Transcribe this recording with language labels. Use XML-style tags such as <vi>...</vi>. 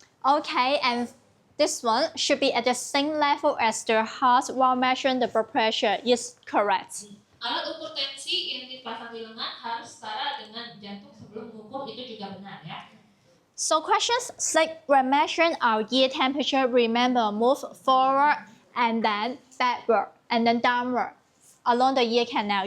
<en>Okay, and this one should be at the same level as the heart while measuring the blood pressure. Is correct.</en> <id>Alat ukur tensi yang dipasang di lengan harus setara dengan jantung sebelum mengukur, itu juga benar ya.</id> <en>So questions 6, when measuring our ear temperature, remember move forward and then backward and then downward along the ear canal.</en>